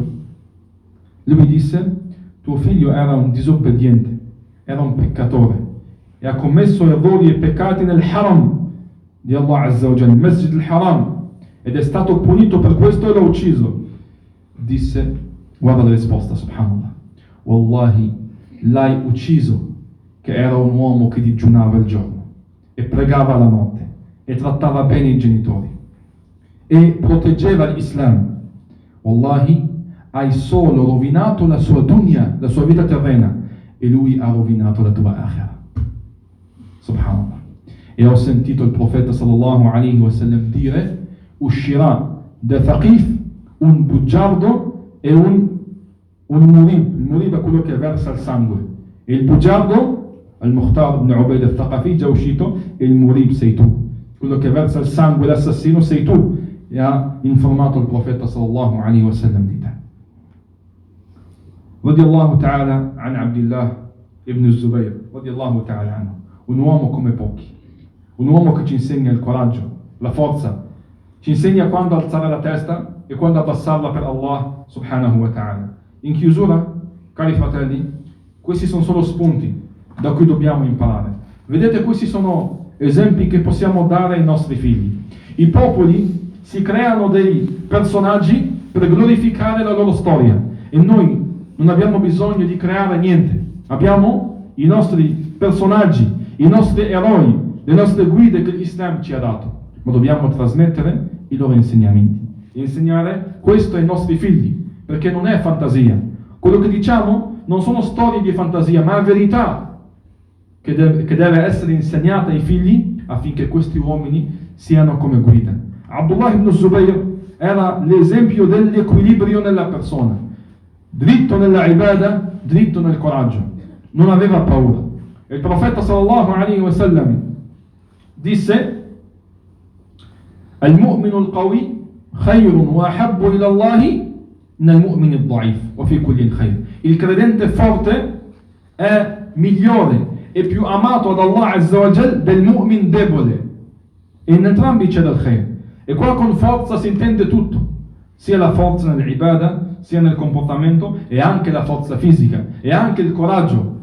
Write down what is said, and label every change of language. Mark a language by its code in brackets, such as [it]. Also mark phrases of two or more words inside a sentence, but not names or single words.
[it] Lui disse: tuo figlio era un disobbediente, era un peccatore e ha commesso errori e peccati nel haram di [ar] الله عز وجل, [it] il Masjid al-Haram, ed è stato punito per questo e l'ha ucciso. Disse, guarda la risposta, [ar] سبحان الله: والله, [it] l'hai ucciso che era un uomo che digiunava il giorno e pregava la notte e trattava bene i genitori e proteggeva l'Islam. Wallahi, hai solo rovinato la sua dunya, la sua vita terrena, e lui ha rovinato la tua akhirah. Subhanallah. E ho sentito il profeta [ar] صلى الله عليه وسلم [it] dire: uscirà da Thaqif un bugiardo e un murib. Il murib è quello che versa il sangue, e il bugiardo, al-Mukhtar ibn Ubayd al-Thaqafi, già uscito, e il murib sei tu, quello che versa il sangue, l'assassino sei tu. E ha informato il profeta [ar] صلى الله عليه وسلم [it] di te. [ar] رضي الله تعالى عن عبد الله بن الزبير، رضي الله تعالى عنه, [it] un uomo come pochi, un uomo che ci insegna il coraggio, la forza, ci insegna quando alzare la testa e quando abbassarla per [ar] الله سبحانه وتعالى. [it] In chiusura, cari fratelli, questi sono solo spunti da cui dobbiamo imparare. Vedete, questi sono esempi che possiamo dare ai nostri figli. I popoli si creano dei personaggi per glorificare la loro storia, e noi non abbiamo bisogno di creare niente. Abbiamo i nostri personaggi, i nostri eroi, le nostre guide che l'Islam ci ha dato, ma dobbiamo trasmettere i loro insegnamenti e insegnare questo ai nostri figli, perché non è fantasia. Quello che diciamo non sono storie di fantasia, ma è verità che deve essere insegnata ai figli affinché questi uomini siano come guida. Abdullah ibn Zubayr era l'esempio dell'equilibrio nella persona. dritto nella ibada, dritto nel coraggio, non aveva paura. E il profeta [ar] صلى الله عليه وسلم [it] disse: [ar] المؤمن القوي خير وأحب إلى الله من المؤمن الضعيف وفي كل خير. [it] Il credente forte è migliore e più amato ad Allah [ar] عز وجل [it] del mu'min debole. E in entrambi c'è del khair. E qua con forza si intende tutto, sia la forza nell'ibada, sia nel comportamento, e anche la forza fisica, e anche il coraggio.